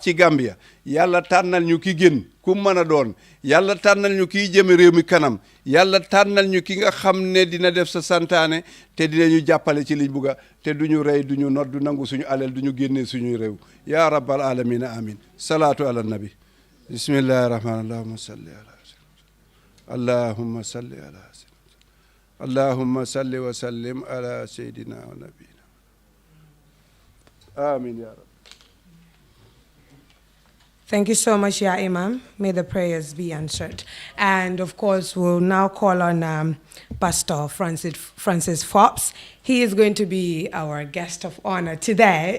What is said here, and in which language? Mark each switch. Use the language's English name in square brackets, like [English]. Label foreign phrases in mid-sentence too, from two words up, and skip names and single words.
[Wolof] ci Gambia yàlla tànnal ñu ki gën ku mën a doon yàlla tànnal ñu kiy jëme réew mi kanam yàlla tànnal ñu ki nga xam ne dina def sa santaane te dinañu jàppale ci liñ bugga te duñu rey duñu not du nangu suñu alal duñu génnee suñuy réew ya [Arabic] رب العالمين آمين الصلاة على النبي بسم الله الرحمن اللهم صل على اللهم صل على اللهم صل وسلم على سيدنا ونبينا آمين يا رب. [English] Thank you so much, Ya Imam. May the prayers be answered. And of course, we'll now call on Pastor Francis Forbes. He is going to be our guest of honor today.